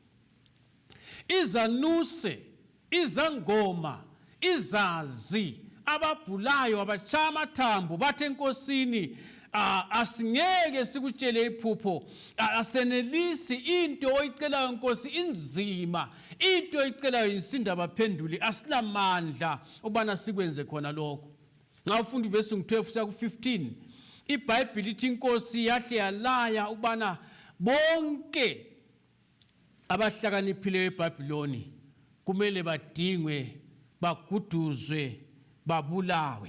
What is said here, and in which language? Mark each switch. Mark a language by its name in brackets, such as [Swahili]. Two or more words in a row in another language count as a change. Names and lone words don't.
[North Ndebele] Izanuse, izangoma, izazi, ababhulayo, abashaya amathambo bathe enkosini asingeke sikutshele iphupho, asenelisi into oyicelayo nkosi inzima, into oyicelayo insinda baphenduli, asilamandla ubana sikwenze khona lokho. Nxa ufunda ivesi 12 kuya ku-15 iBhayibheli lithi inkosi yahle yalaya ubana bonke abahlakaniphileyo eBhabhiloni kumele badingwe, baguduzwe, babulawe.